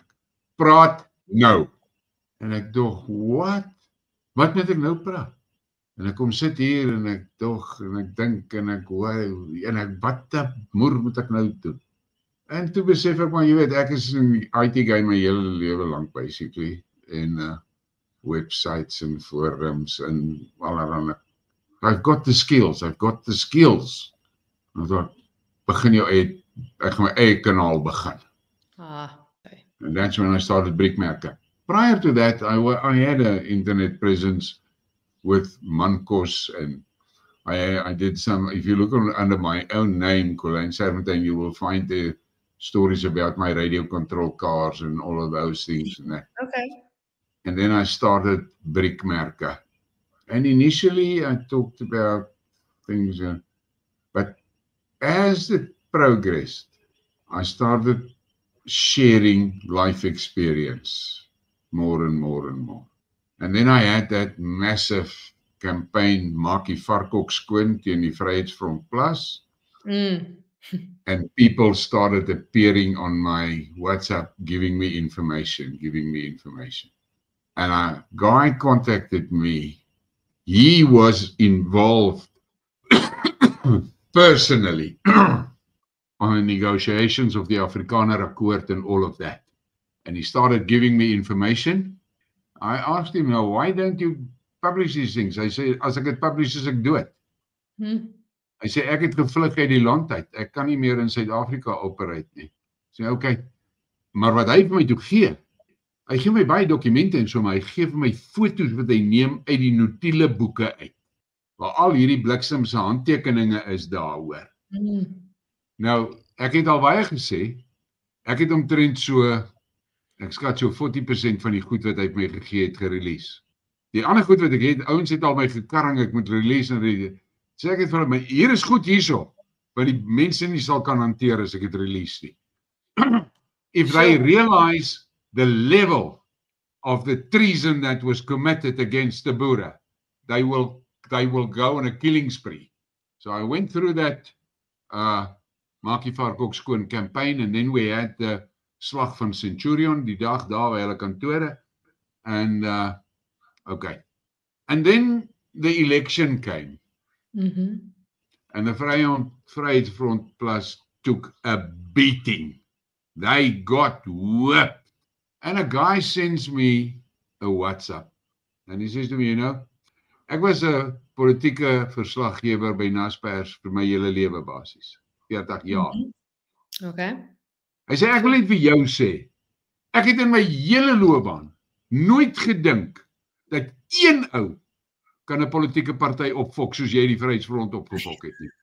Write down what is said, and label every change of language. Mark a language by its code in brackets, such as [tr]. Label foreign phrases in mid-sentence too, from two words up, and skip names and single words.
[af] Praat nou. En ek dog, what? Wat moet ek nou praat? En ek kom sit hier en ek dog, en ek dink, en ek hoor, en ek, wat moer moet ek nou doen? En toe besef ek, maar jy weet, ek is in die [en] IT guy [af] my hele lewe lang, basically, en [en] websites and forums [af] and allerhande. [en] I've got the skills. [af] En ek dacht, begin jou eie, ek gaan my eie kanaal begin. [en] Okay. And that's when I started Brickmerke. Prior to that, I had an internet presence with Mankos, and I did some, if you look under my own name, Colleen Serpentine, you will find the stories about my radio control cars and all of those things and that. Okay. And then I started Brickmerke. And initially I talked about things, but as it progressed, I started sharing life experience more and more and more. And then I had that massive campaign, [af] Maak die varkhok skoon teen die Vryheidsfront Plus. [en] And people started appearing on my WhatsApp, giving me information. And a guy contacted me. He was involved personally on the negotiations of the Afrikaner Accord and all of that. And he started giving me information. I asked him, now, why don't you publish these things? I said, [af] as ek het publish, as ek [en] do it. [af] Hy sê, ek het gevlug uit die land uit. Ek kan nie meer in Suid-Afrika operate nie. Ek sê, okay. Maar wat hy vir my toe gee, hy gee my baie dokumente en so, maar hy gee vir my foto's wat hy neem uit die notiele boeke uit. waar al hierdie bliksemse handtekeninge is daaroor. Nou, ek het al baie gesê, ek het omtrent so, ek skat so 40% van die goed wat hy my gegee het gerelease. Die ander goed wat ek het, ouens het al my gekarring, ek moet release en sê ek het vir my, hier is goed hierso, wat die mense nie sal kan hanteer as ek het release nie. [en] If they realize the level of the treason that was committed against the Boere, they will go on a killing spree. So I went through that [af] Maak die Vark ook skoon [en] campaign, and then we had the [af] slag van Centurion, die dag daar by hulle kantore, [en] and okay. And then the election came. And the Vryheidsfront Plus took a beating. They got whipped. And a guy sends me a WhatsApp. And he says to me, you know, [af] ek was 'n politieke verslaggewer by Naspers vir my hele lewe basis. 40 jaar. [en] Okay. [af] Hy sê, ek wil net vir jou sê, ek het in my hele loopbaan nooit gedink dat een ou kan 'n politieke party opfok soos jy die Vryheidsfront opgefok het nie.